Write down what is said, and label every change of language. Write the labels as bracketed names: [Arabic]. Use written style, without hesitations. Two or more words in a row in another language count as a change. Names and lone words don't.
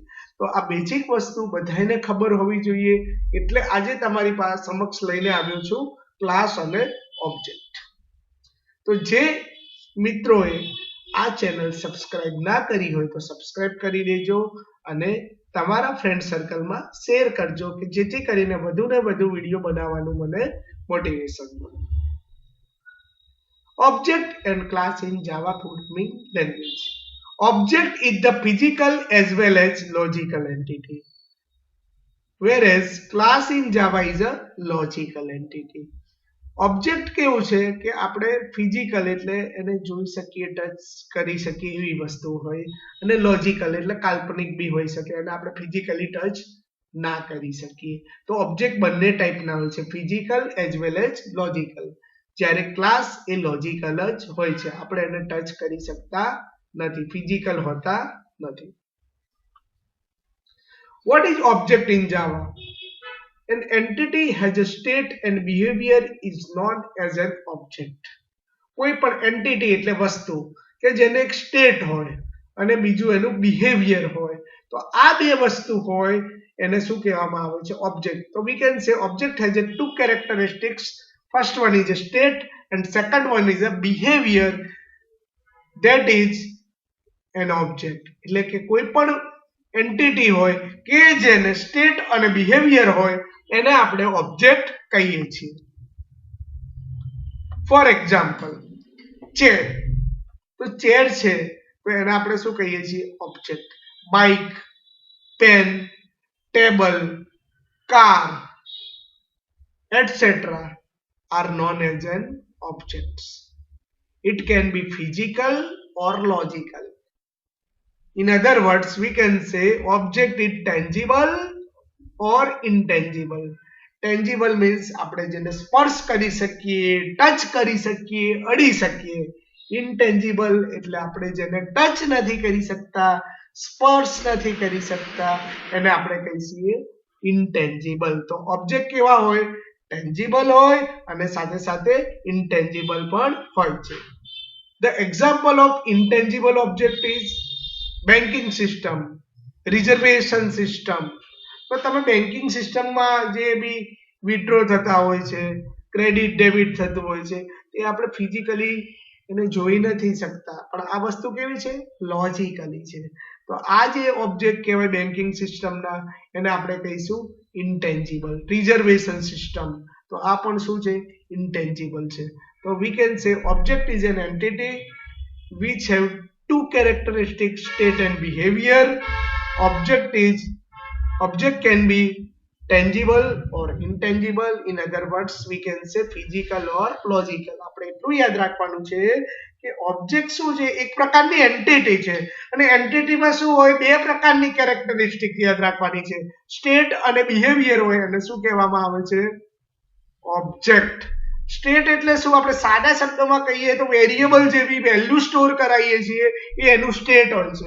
[Gujarati] તો આ બેઝિક વસ્તુ બધાને ખબર હોવી જોઈએ, એટલે આજે તમારી પાસે સમક્ષ લઈને આવ્યો છું ક્લાસ અને ઓબ્જેક્ટ. તો જે મિત્રોએ આ ચેનલ સબસ્ક્રાઇબ ના કરી હોય તો સબસ્ક્રાઇબ કરી દેજો અને તમારા ફ્રેન્ડ સર્કલમાં શેર કરજો કે જેથી કરીને વધુ ને વધુ વિડીયો બનાવવાનું મને મોટિવેશન મળે. [English] Object and class in Java programming language. Object is the physical as well as logical entity, whereas class in Java is a logical entity. [Gujarati] ઓબ્જેક્ટ કેવું છે કે આપણે ફિઝિકલ એટલે એને જોઈ શકીએ, ટચ કરી શકીએ એવી વસ્તુ હોય, અને લોજિકલ એટલે કાલ્પનિક બી હોઈ શકે અને આપણે ફિઝિકલી ટચ ના કરી શકીએ. તો ઓબ્જેક્ટ બંને ટાઈપના હોય છે, [English] physical as well as logical. [Gujarati] જ્યારે ક્લાસ એ લોજિકલ જ હોય છે, આપણે એને ટચ કરી શકતા નથી, ફિઝિકલ હોતા નથી. [English] What is object in Java? An entity has a state and behavior is known as an object. [Gujarati] કોઈ પણ એન્ટિટી એટલે વસ્તુ કે જેને એક સ્ટેટ હોય અને બીજું એનું બિહેવિયર હોય, તો આ બે વસ્તુ હોય એને શું કહેવામાં આવે છે? ઓબ્જેક્ટ. તો [English] we can say object has a two characteristics. First one is a state and second one is a behavior. That is an object. [Gujarati] એટલે કે કોઈ પણ એન્ટિટી હોય કે જેને સ્ટેટ અને બિહેવિયર હોય એને આપણે ઓબ્જેક્ટ કહીએ છીએ. [English] For example, chair. [Gujarati] તો ચેર છે તો એને આપણે શું કહીએ છીએ? ઓબ્જેક્ટ. [English] Bike, pen, table, car, etc. are known as an objects. It can be physical or logical. In other words, we can say object is tangible or intangible. tangible means [Gujarati] આપણે જેને સ્પર્શ કરી શકીએ, ટચ કરી શકીએ, અડી શકીએ. ઇનટેન્જિબલ એટલે આપણે જેને ટચ નથી કરી શકતા, સ્પર્શ નથી કરી શકતા, એને આપણે કહીએ ઇનટેન્જિબલ. તો ઓબ્જેક્ટ કેવા હોય? ટેન્જિબલ હોય અને સાથે સાથે ઇનટેન્જિબલ પણ હોય છે. [English] The example of intangible object is banking system, reservation system. [Gujarati] તો તમે બેન્કિંગ સિસ્ટમમાં જે બી વિથડ્રો થતા હોય છે, [English] credit debit [Gujarati] થતું હોય છે, એ આપણે ફિઝિકલી એને જોઈ નથી શકતા, પણ આ વસ્તુ કેવી છે? લોજિકલી છે. તો આ જે ઓબ્જેક્ટ કહેવાય બેન્કિંગ સિસ્ટમના, એને આપણે કહીશું ઇન્ટેન્જિબલ. [English] reservation system, [Gujarati] તો આ પણ શું છે? ઇન્ટેન્જિબલ છે. તો [English] we can say object is an entity which have two characteristics, state and behavior. Object can be tangible or intangible. In other words, we can say physical or logical. [Gujarati] આપણે એટલું યાદ રાખવાનું છે કે ઓબ્જેક્ટ શું છે? એક પ્રકારની એન્ટિટી છે, અને એન્ટિટીમાં શું હોય? બે પ્રકારની કેરેક્ટરિસ્ટિક યાદ રાખવાની છે, સ્ટેટ અને બિહેવિયર હોય, અને શું કહેવામાં આવે છે? ઓબ્જેક્ટ. સ્ટેટ એટલે શું? આપણે સાદા શબ્દોમાં કહીએ તો વેરિયેબલ જેવી વેલ્યુ સ્ટોર કરાવીએ છીએ એ એનું સ્ટેટ હોય છે.